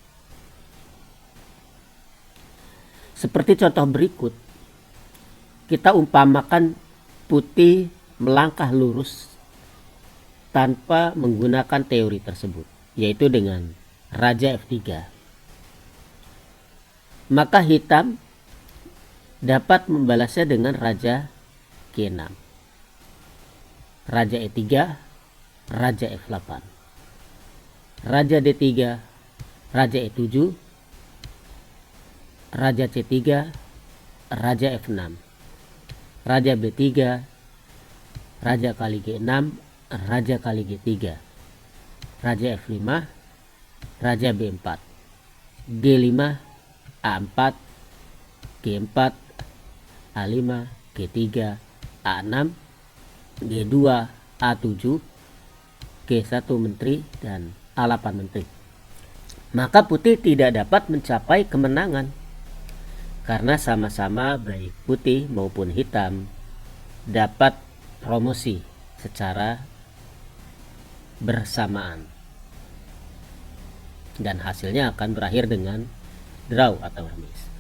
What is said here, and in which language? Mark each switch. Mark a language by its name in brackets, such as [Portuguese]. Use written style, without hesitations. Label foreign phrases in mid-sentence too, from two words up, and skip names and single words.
[Indonesian] Seperti contoh berikut, kita umpamakan putih melangkah lurus tanpa menggunakan teori tersebut, yaitu dengan Raja F3. Maka hitam dapat membalasnya dengan Raja G6, Raja E3, Raja F8, Raja D3, Raja E7, Raja C3, Raja F6, Raja B3, Raja kali G6, Raja kali G3, Raja F5, Raja B4, G5, A4, G4, A5, G3, A6, G2, A7, G1 menteri, dan A8 menteri. Maka putih tidak dapat mencapai kemenangan karena sama-sama baik putih maupun hitam dapat promosi secara bersamaan, dan hasilnya akan berakhir dengan draw atau remis.